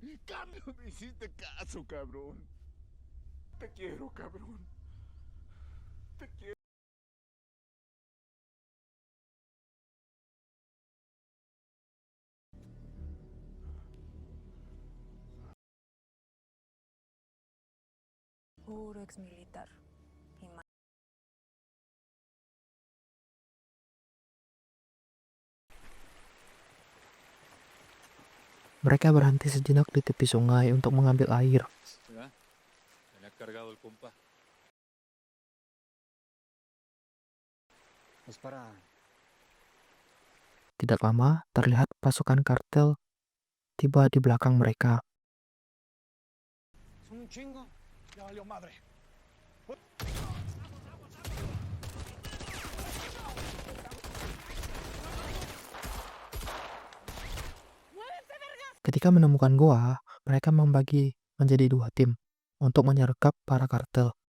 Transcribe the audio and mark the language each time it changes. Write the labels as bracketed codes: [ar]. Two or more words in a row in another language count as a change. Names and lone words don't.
[es] Cambia. Me hiciste caso, cabrón. Te quiero, cabrón. Te quiero. Puro exmilitar. [id] Mereka berhenti sejenak di tepi sungai untuk mengambil air. [es] Tenía cargado el compa. Es para... [id] Tidak lama, terlihat pasukan kartel tiba di belakang mereka. [es] Son un chingo. Ya valió madre. [id] Ketika menemukan goa, mereka membagi menjadi 2 tim untuk menyergap para kartel.